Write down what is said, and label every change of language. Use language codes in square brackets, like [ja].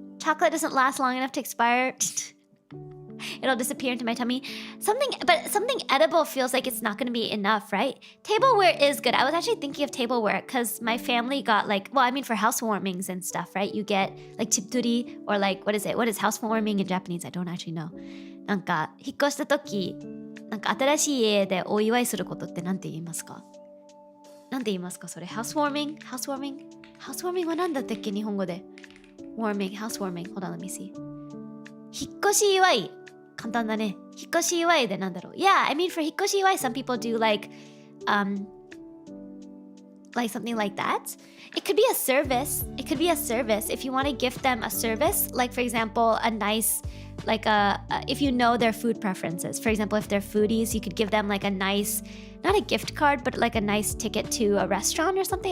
[en] Chocolate doesn't last long enough to expire. It'll disappear into my tummy. Something edible feels like it's not going to be enough, right? Tableware is good. I was actually thinking of tableware because my family got for housewarmings and stuff, right? You get like chipturi or like, what is it? What is housewarming in Japanese? I don't actually know. [ja] なんか、引っ越した時、なんか新しい家でお祝いすることってなんて言いますか？なんて言いますかそれ？housewarming? Housewarming は何だったっけ日本語で？ [en] housewarming. Hold on, let me see. [ja] 引っ越し祝い。簡単だね。引っ越し祝いでなんだろう。 [en] Yeah, I mean for 引っ越し祝い, some people do like something like that. It could be a service. If you want to gift them a service, like for example, a nice, if you know their food preferences. For example, if they're foodies, you could give them like a nice, not a gift card, but like a nice ticket to a restaurant or something.